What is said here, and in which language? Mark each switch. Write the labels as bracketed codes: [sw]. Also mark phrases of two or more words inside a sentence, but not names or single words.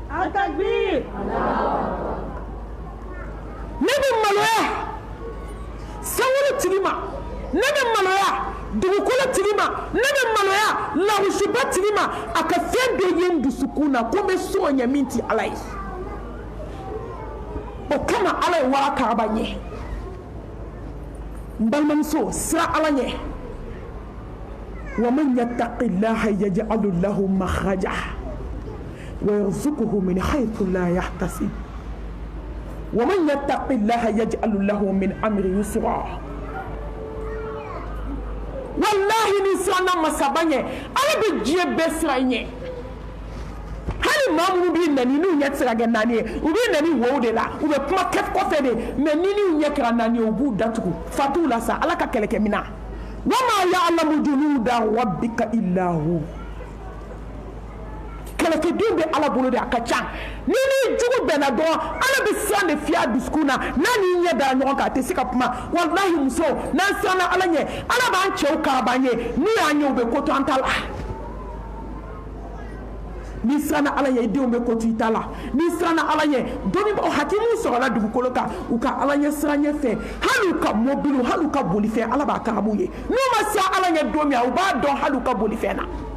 [bm] ne bɛ maloya sangolo tigi ma ne bɛ maloya dugukolo tigi ma ne bɛ maloya larusiba tigi ma a ka fɛn dɔ ye n dusukun na ko n bɛ siran o ɲɛ min tɛ Ala ye o kama Ala ye wara karaba n ye n balimamuso siran Ala ɲɛ [ar] ومن يتق الله يجعل له مخرجا ويرزقه من حيث لا يحتسب ومن يتق الله يجعل له من أمره يسرا والله نسانا مسابني أنا بجيب بسراني [bm] hali maa minnu b'i nani n'u ɲɛ tɛ se ka kɛ naani ye u b'i nani wo de la u bɛ kuma kɔfɛ de mais ni n'u ɲɛ kɛra naani ye u b'u datugu fatu la sa Ala ka kɛlɛkɛminɛn [ar] وما يعلم جنود ربك إلا هو [bm] kɛlɛkɛdenw bɛ Ala bolo de a ka ca ni jugu bɛnna dɔrɔn Ala bɛ siran de fiyɛ a dusukun na n'a ni ɲɛ dara ɲɔgɔn kan a tɛ se ka kuma walahi muso n'an siranna Ala ɲɛ Ala b'an cɛw karaba an ye n'u y'an ye u bɛ ko to an ta la n'i siranna Ala ɲɛ i denw bɛ ko to i ta la n'i siranna Ala ɲɛ dɔnnibagaw hakimu sɔrɔla dugukolo kan u ka Ala ɲɛ siran ɲɛ fɛ hali u ka mobiliw hali u ka bolifɛn Ala b'a karabu ye n'u ma siran Ala ɲɛ don min u b'a dɔn hali u ka bolifɛn na